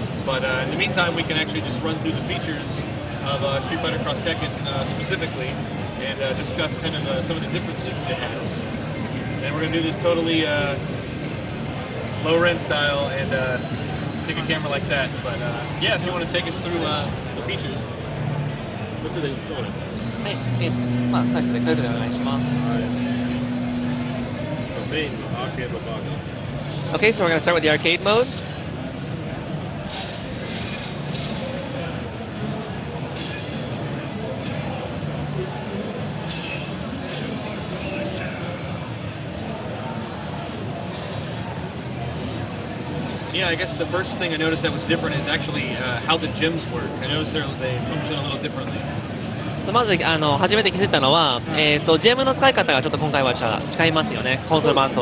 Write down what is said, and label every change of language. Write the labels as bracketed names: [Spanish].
[English] But in the meantime, we can actually just run through the features of Street Fighter Cross Tekken specifically, and discuss kind of some of the differences it has. And we're going to do this totally low-rent style and take a camera like that. But yeah, if you want to take us through the features. [Japanese] はい、まあ、最初でカイルでお願いします。 [English] Main arcade box. Okay, so we're going to start with the arcade mode. Yeah, I guess the first thing I noticed that was different is actually how the gems work. I noticed they function a little differently. [Japanese] まず初めて気づいたのは、ジェムの使い方がちょっと今回は違いますよね、コンソール版と。